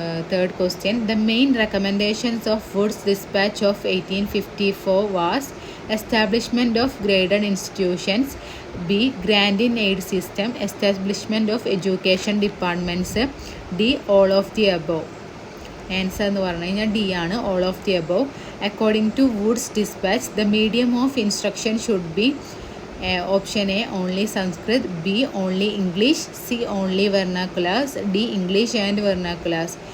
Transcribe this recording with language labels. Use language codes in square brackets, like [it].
[en] Third question, the main recommendations of Wood's dispatch of 1854 was establishment of graded institutions, B. grant in aid system, establishment of education departments, D. all of the above. [ml] Answer എന്ന് പറഞ്ഞു കഴിഞ്ഞാൽ D ആണ്, [en] all of the above. According to Wood's dispatch, the medium of instruction should be option A only Sanskrit, B only English, C only vernaculars, D English and vernaculars.